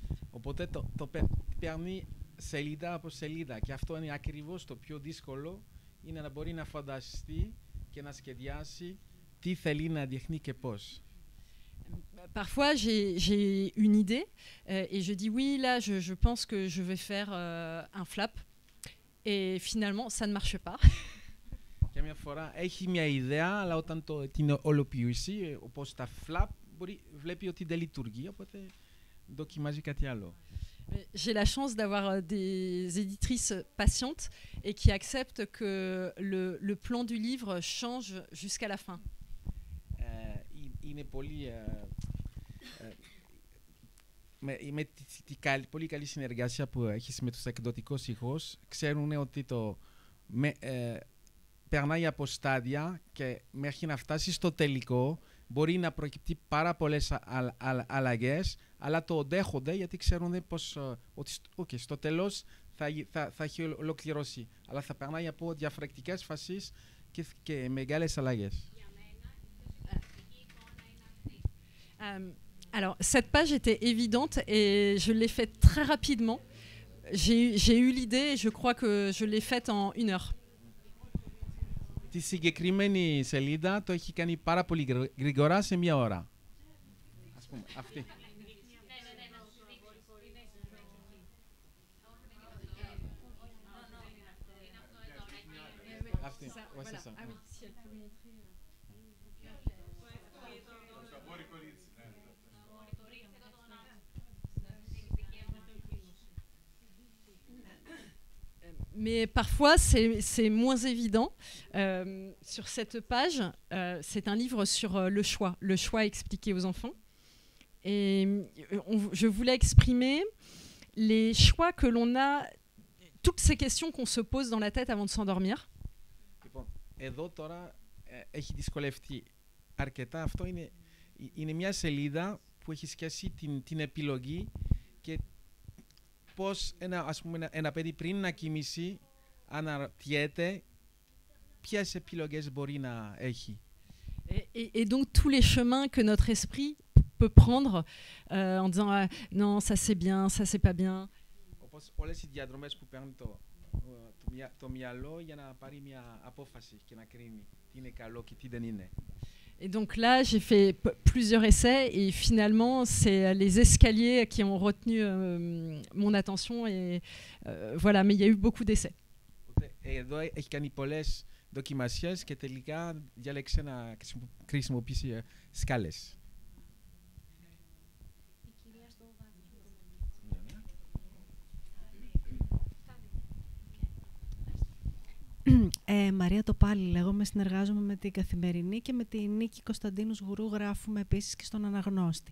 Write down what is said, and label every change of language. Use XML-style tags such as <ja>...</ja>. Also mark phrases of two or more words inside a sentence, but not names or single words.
<el>Οπότε το παίρνει σελίδα από σελίδα. Και αυτό είναι ακριβώς το πιο δύσκολο, είναι να μπορεί να φανταστεί και να σχεδιάσει τι θέλει να δείχνει και πώς.</el> <fr>Parfois, j'ai une idée et je dis oui, là, je pense que je vais faire un flap. Et finalement, ça ne marche pas.</fr> <el>Και μια φορά έχει μια ιδέα, αλλά όταν την ολοποιήσει, όπως τα flap, βλέπει ότι δεν λειτουργεί, οπότε δοκιμάζει κάτι άλλο.</el> <fr>J'ai la chance d'avoir des éditrices patientes et qui acceptent que le plan du livre change jusqu'à la fin.</fr> <el>Είναι πολύ... με την πολύ καλή συνεργασία που έχεις με τους εκδοτικούς οίκους, ξέρουν ότι περνάει από στάδια και μέχρι να φτάσει στο τελικό μπορεί να προκύπτει πάρα πολλές αλλαγές, αλλά το δέχονται γιατί ξέρουν πως ότι στο τέλος θα έχει ολοκληρώσει. Αλλά θα περνάει από διαφορετικές φάσεις και μεγάλες αλλαγές.</el> <fr>Alors, cette page était évidente et je l'ai faite très rapidement. J'ai eu l'idée et je crois que je l'ai faite en 1 heure.</fr> <el>Τη συγκεκριμένη σελίδα το έχει κάνει πάρα πολύ γρήγορα σε 1 ώρα. Ας πούμε, αυτή. Αυτή,</el> <fr>Mais parfois, c'est moins évident. Sur cette page, c'est un livre sur le choix expliqué aux enfants. Et je voulais exprimer les choix que l'on a, toutes ces questions qu'on se pose dans la tête avant de s'endormir.</fr> <el>Εδώ τώρα έχει δυσκολευτεί αρκετά. Αυτό είναι μια σελίδα που έχει σχέση την επιλογή και πώς ένα παιδί πριν να κοιμήσει αναρωτιέται ποιες επιλογές μπορεί να έχει.</el> <fr>Et donc tous les chemins que notre esprit peut prendre en disant non, ça c'est bien, ça c'est pas bien.</fr> <el>Όπως όλες οι διαδρομές που παίρνει το μυαλό για να πάρει μια απόφαση και να κρίνει τι είναι καλό και τι δεν είναι.</el> <fr>Et donc là, j'ai fait plusieurs essais et finalement, c'est les escaliers qui ont retenu mon attention. Et voilà, mais il y a eu beaucoup d'essais.</fr> <el>Εδώ έχει κάνει πολλές δοκιμασίες και τελικά διάλεξε να χρησιμοποιήσει σκάλες. Μαρία Τοπάλη λέγομαι, συνεργάζομαι με την Καθημερινή και με τη Νίκη Κωνσταντίνους Γουρού, γράφουμε επίσης και στον Αναγνώστη.</el>